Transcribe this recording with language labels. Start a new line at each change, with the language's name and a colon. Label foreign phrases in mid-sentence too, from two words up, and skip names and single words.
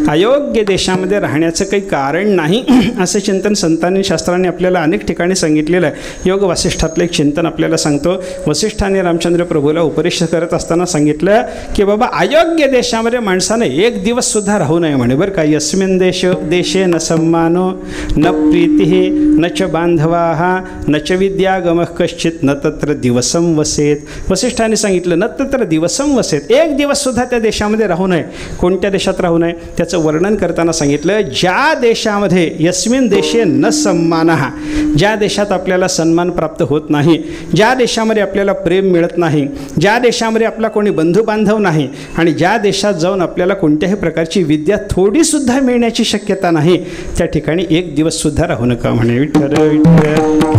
Marathi: अयोग्य देशामध्ये राहण्याचं काही कारण नाही असं चिंतन संतांनी, शास्त्रांनी आपल्याला अनेक ठिकाणी सांगितलेलं आहे. योग वासिष्ठातलं एक चिंतन आपल्याला सांगतो. वसिष्ठाने रामचंद्र प्रभूला उपदेश करत असताना सांगितलं की बाबा अयोग्य देशामध्ये माणसाने एक दिवस सुद्धा राहू नये म्हणे, बरं का.
Sanskrit: यस्मिन देशे न सम्मानो न प्रीती न च बांधवाः न च विद्यागमः कश्चित न तत्र दिवसं वसेत.
Marathi: वसिष्ठाने सांगितलं
Sanskrit: न तत्र दिवसं वसेत,
Marathi: एक दिवस सुद्धा त्या देशामध्ये राहू नये. कोणत्या देशात राहू नये त्याचं वर्णन करताना सांगितलं, ज्या देशामध्ये
Sanskrit: यस्मिन देशे न सम्मानः,
Marathi: ज्या देशात आपल्याला सन्मान प्राप्त होत नाही, ज्या देशामध्ये आपल्याला प्रेम मिळत नाही, ज्या देशामध्ये आपला कोणी बंधू बांधव नाही आणि ज्या देशात जाऊन आपल्याला कोणत्याही प्रकारची विद्या थोडीसुद्धा मिळण्याची शक्यता नाही, त्या ठिकाणी एक दिवस सुद्धा राहू नका म्हणे. विठ्ठल विठ्ठल.